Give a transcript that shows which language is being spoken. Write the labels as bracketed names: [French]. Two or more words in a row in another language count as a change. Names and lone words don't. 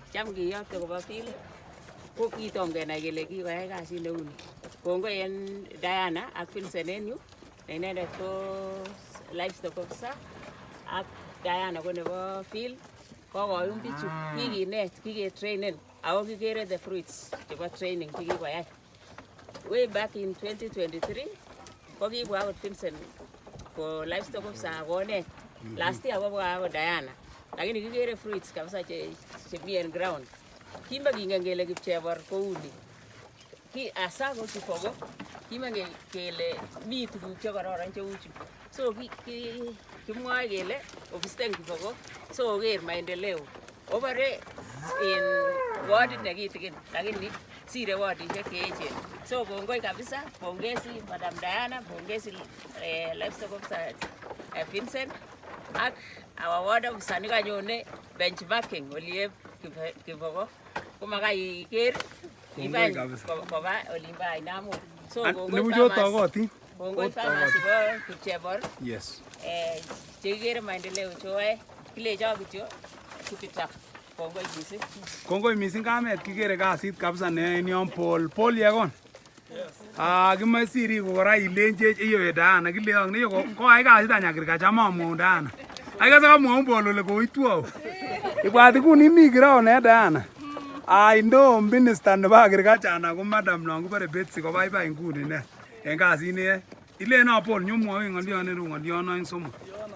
[Kalenjin] Cham kiyokte koba field ko kitom kenai kele kikoyai kasit neuni. Kongoi en Diana ak Vincent en yu ne inendet ko [English] livestock officer [Kalenjin] ak Diana ko nebo field kokoyum bichu kikinet kiketrainen ako kikere [English] the fruits [Kalenjin] chebo training chekikoyai. [English] Way back in 2023 [Kalenjin] ko kibwa akot Vincent ko livestock officer akonet. [English] Last year [Kalenjin] kobwa akot Diana. Lakini kikere fruits kabisa chemi en ground. Kimakingen kele Kipchebor kouni. Asa ko Kifogo kimangen kele mi tuguk chekororon cheu chu. So kimwoe kele ofisten Kifogo so oker maendeleo. Obore in wardit nekitikin lakini sire wardishek cheechen. So kongoi kabisa, pongezi Madam Diana, pongezi [English] livestock officer [Kalenjin] Vincent ak [English] our ward officer [Kalenjin] nikanyone benchmarking oliep Kifogo. Kumakai iker iban koba olimba Ainamoi. So kongoi farmers chebo Kipchebor. [English] Yes. [Kalenjin] Chekikere maendeleo choe kilecho kityo kipita. Kongoi mising. Kongoi mising kamet kikere kasit kabisa ne en yon Paul yakon. Kimoe siri ko kora ilenjech iyo Diana kileong ne ko ai kasit [English] any agriculture [Kalenjin] mamwou Diana. Ai kase kamwou Paul ole koitwou. Ibwat ikuni mi kirao ne Diana. [English] I know minister [Kalenjin] nebo agriculture ana ko madam non kibore Betsy ko baibai nguni ne. En kasit ne ileno Paul nyomwoi ng'olyon ne ru ng'olyon oeng somok.